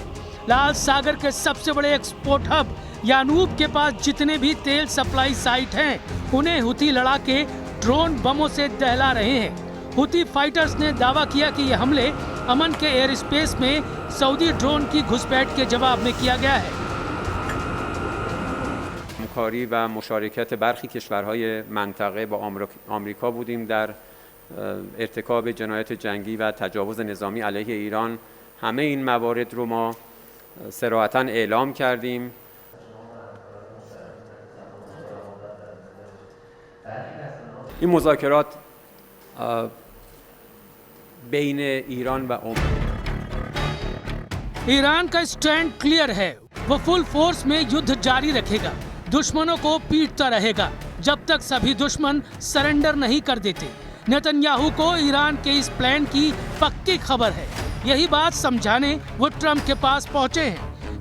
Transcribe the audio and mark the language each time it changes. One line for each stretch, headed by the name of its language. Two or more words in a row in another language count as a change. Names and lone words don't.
Hindi: लाल सागर के सबसे बड़े एक्सपोर्ट हब यानूब के पास जितने भी तेल सप्लाई साइट हैं, उन्हें हुथी लड़ाके ड्रोन बमों से दहला रहे हैं। हुथी फाइटर्स ने दावा किया कि ये हमले अमन के
English: air space
Hindi: में सऊदी ड्रोन की घुसपैठ के जवाब में किया गया है।
Persian: همکاری و مشارکت برخی کشورهای منطقه با آمریکا بودیم در ارتکاب جنایت جنگی و تجاوز نظامی علیه ایران. همه این موارد رو ما صراحتاً اعلام کردیم. این مذاکرات بین ایران و
Hindi: ईरान का स्टैंड क्लियर है, वो
English: full force
Hindi: में युद्ध जारी रखेगा, दुश्मनों को पीटता रहेगा जब तक सभी दुश्मन सरेंडर नहीं कर देते। नेतन्याहू को ईरान के इस प्लान की पक्की खबर है। यही बात समझाने वो ट्रंप के पास पहुंचे हैं।